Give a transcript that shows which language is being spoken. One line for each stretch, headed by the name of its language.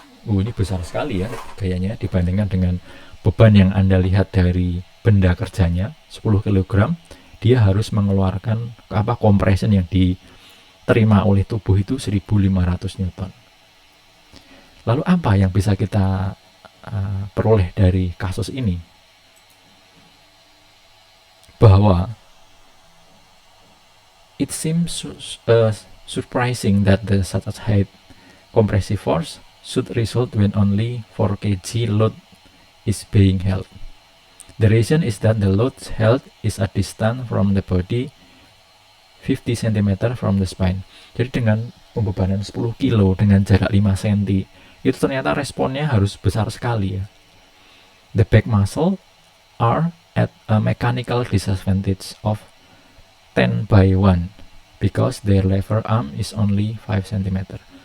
Indonesian: Ini besar sekali ya gayanya dibandingkan dengan beban yang Anda lihat dari benda kerjanya 10 kg. Dia harus mengeluarkan compression yang diterima oleh tubuh itu 1500 Newton. Lalu apa yang bisa kita peroleh dari kasus ini? Bahwa
English: it seems surprising that the such high compressive force should result when only 4 kg load is being held. The reason is that the load held is a distance from the body 50 cm from the spine.
Indonesian: Jadi dengan pembebanan 10 kilo dengan jarak 5 cm, itu ternyata responnya harus besar sekali ya.
English: The back muscle are at a mechanical disadvantage of 10 by 1 because their lever arm is only 5 cm.